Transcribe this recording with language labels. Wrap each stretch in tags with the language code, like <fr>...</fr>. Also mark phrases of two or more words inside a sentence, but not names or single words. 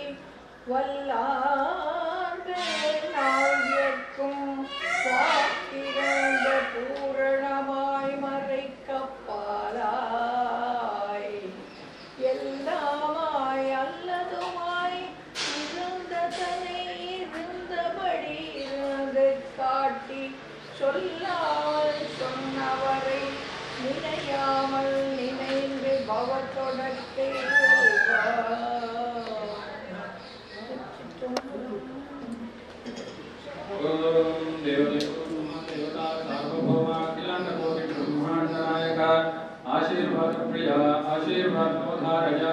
<ta>வல்லாண்டு நாள்யக்கும் வாக்கிரந்த பூரணமாய் மறைக்கப்பாலாய் எல்லாமாய் அல்லதுமாய் இருந்த தனை இருந்தபடி இருந்து காட்டி சொல்லாமல் சொன்னவரை நினையாமல் நினைந்து பவத்தொடக்கை</ta> <sa>ओम देवदेवोत्तम देवता सार्वभौमा अखिलांडकोटि ब्रह्मांड नायका आशीर्वाद प्रिया आशीर्वाद उद्धारया</sa>